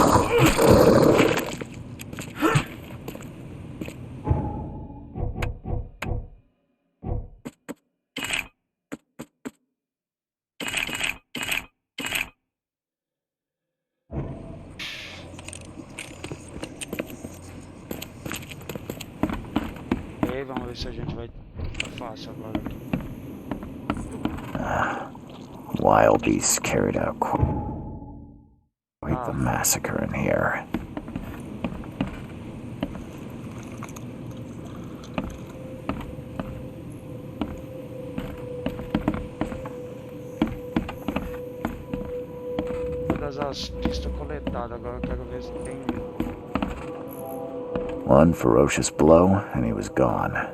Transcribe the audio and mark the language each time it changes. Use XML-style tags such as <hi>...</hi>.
<pt>E aí, vamos ver se a gente vai fácil agora aqui.</pt> <en>Wild beasts carried out quite the massacre in here.</en> <pt>Todas as pistas coletadas, agora eu quero ver se tem.</pt> <en>One ferocious blow, and he was gone.</en>